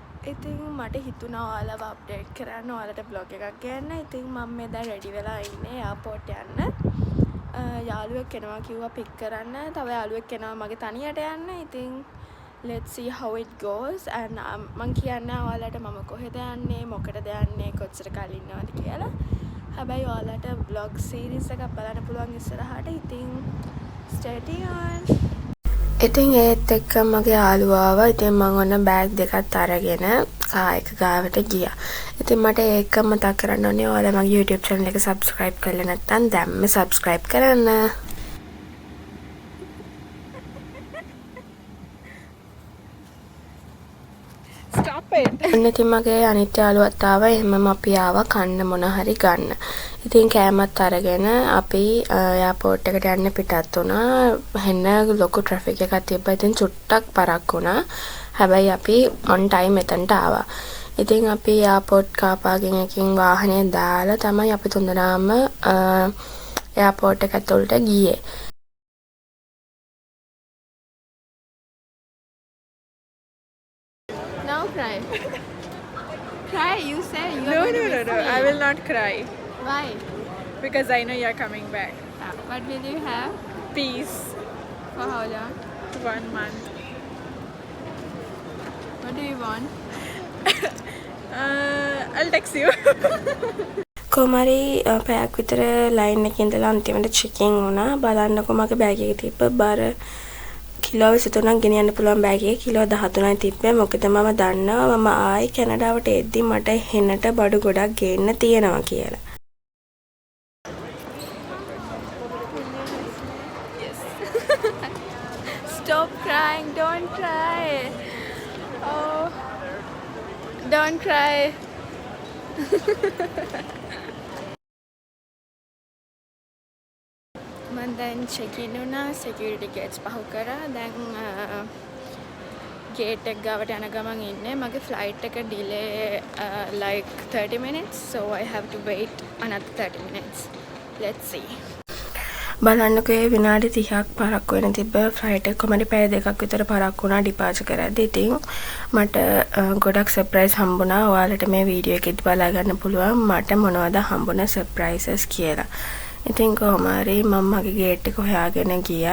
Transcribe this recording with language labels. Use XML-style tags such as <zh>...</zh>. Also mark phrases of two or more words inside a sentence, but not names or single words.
<si>ඉතින් මට හිතුණා ඔයාලව අප්ඩේට් කරන්න ඔයාලට බ්ලොග් එකක් ගන්න. ඉතින් මම මේ දැන් රෙඩි වෙලා ඉන්නේ එයාපෝට් යන්න. යාළුවෙක් එනවා කිව්වා පික් කරන්න. තව යාළුවෙක් එනවා මගේ තනියට යන්න. ඉතින්</si> <en>let's see how it goes and</en> <si>මං කියන්නේ ඔයාලට මම කොහෙද යන්නේ, මොකටද යන්නේ, කොච්චර කල් ඉන්නවද කියලා. හැබැයි ඔයාලට</si> <en>vlog series</en> <si>එකක් බලන්න පුළුවන් ඉස්සරහට.</si> <en>ඉතින් stay tuned.</en> <si>ඉතින් ඒත් එක්ක මගේ යාළුවා ආවා. ඉතින් මම ඔන්න බෑග් දෙකක් අරගෙන කායක ගාවට ගියා. ඉතින් මට ඒක මතක් කරන්න ඕනේ ඔයාලා මගේ YouTube channel එක subscribe කරලා නැත්නම් දැම්ම subscribe කරන්න.</si> <en>Stop it.</en> <si>ඉතින් මගේ අනිත් යාළුවත් ආවා. එහෙමම අපි ආවා කන්න මොන හරි ගන්න. ඉතින් කෑමත් අරගෙන අපි එයාපෝට් එකට යන්න පිටත් වුණා. හෙන්න ලොකු ට්‍රැෆික් එකක් තිබ්බා. ඉතින් චුට්ටක් පරක් වුණා. හැබැයි අපි</si> <en>on time</en> <si>එතනට ආවා. ඉතින් අපි එයාපෝට් කාර් පාකින් එකකින් වාහනය දාලා තමයි අපි තුන්දෙනාම එයාපෝට් එක ඇතුළට ගියේ.</si> <en>Now cry. Cry, you say you are going to miss No. me. I will not cry Why? because I know you're coming back. What will you have? Peace. For how long? 1 month. What do you want? I'll text you.</en> <si>කොමාරි පැයක් විතර ලයින් එකේ ඉඳලා අන්තිමට චෙකින් වුණා. බලන්නකො මගේ බෑග් එකේ තිබ්බ බර කිලෝ 23ක් ගෙනියන්න පුළුවන් බෑග් එකේ කිලෝ 13යි තිබ්බේ. මොකද මම දන්නවා මම ආයි කැනඩාවට එද්දි මට හෙන්නට බඩු ගොඩක් ගේන්න තියෙනවා කියලා.</si> <en>Stop crying, don't cry. Oh, don't cry.</en> <si>මම දැන්</si> <en>check in</en> <si>වුණා.</si> <en>security gates</en> <si>පහු කරා. දැන් gate එක ගාවට යන ගමන් ඉන්නේ.</si> <en>මගේ flight එක delay like 30 minutes, so I have to wait another 30 minutes. Let's see.</en> <si>බලන්නකෝ ඒ විනාඩි 30ක් පරක් වෙන තිබ්බ ෆ්ලයිට් එක කොහමද පැය දෙකක් විතර පරක් වුණා ඩිපාර්චර් කරද්දි. ඉතින් මට ගොඩක් සර්ප්‍රයිස් හම්බුණා. ඔයාලට මේ වීඩියෝ එකෙදි බලා ගන්න පුළුවන් මට මොනවද හම්බුණ සර්ප්‍රයිසස් කියලා. ඉතින් කොහොම හරි මම මගේ ගේට් එක හොයාගෙන ගියා.</si>